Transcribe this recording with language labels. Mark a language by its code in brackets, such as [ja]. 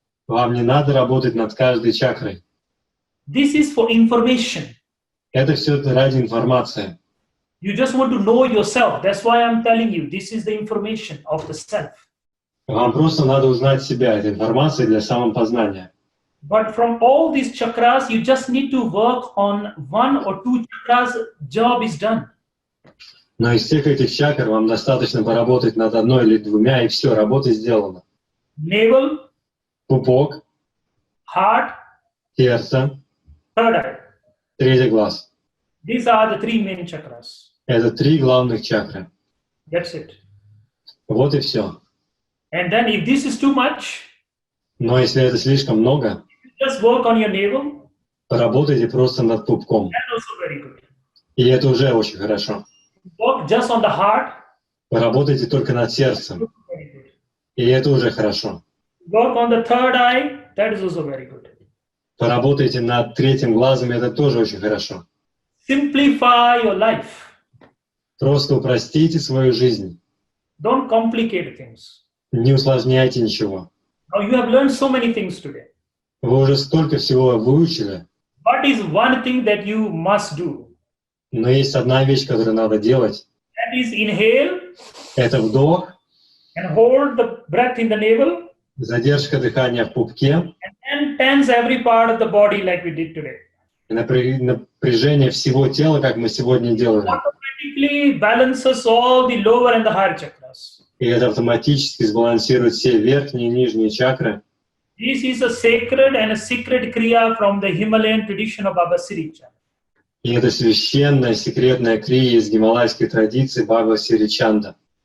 [ru] Вам не надо работать над каждой чакрой. [en] This is for information. [ru] Это все ради информации. [en] You just want to know yourself. That's why I'm telling you, this is the information of the self. [ru] Вам просто надо узнать себя. Это информация для самопознания. [en] But from all these chakras, you just need to work on one or two chakras, job is done. [ru] Но из всех этих чакр вам достаточно поработать над одной или двумя, и все, работа сделана. [en] Navel, [ru] Пупок, [en] heart, [ru] сердце, [en] third eye. [ru] третий глаз. [en] These are the three main chakras. [ru] Это 3 главных чакры. [en] That's it. [ru] Вот и все. [en] And then if this is too much, [ru] Но если это слишком много, [en] just work on your navel. [ru] поработайте просто над пупком. [en] That's also very good. [ru] И это уже очень хорошо. [en] Work just on the heart. [ru] Поработайте только над сердцем. [en] Very good. [ru] И это уже хорошо. [en] Work on the third eye. That is also very good. [ru] Поработайте над третьим глазом, это тоже очень хорошо. [en] Simplify your life. [ru] Просто упростите свою жизнь. [en] Don't complicate things. [ru] Не усложняйте ничего. [en] Now you have learned so many things today. [ru] Вы уже столько всего выучили, [en] What is one thing that you must do? [ru] но есть одна вещь, которую надо делать. [en] That is inhale [ru] Это вдох, [en] and hold the breath in the navel [ru] задержка дыхания в пупке, [en] and then tense every part of the body like we did today. [ru] и напряжение всего тела, как мы сегодня делали. [en] Automatically balances all the lower and the higher chakras. [ru] И это автоматически сбалансирует все верхние и нижние чакры. [en] This is a sacred and a secret kriya from the Himalayan tradition of Baba Siricha. [ru] И это священная, секретная крия из гималайской традиции Баба Сиричанда.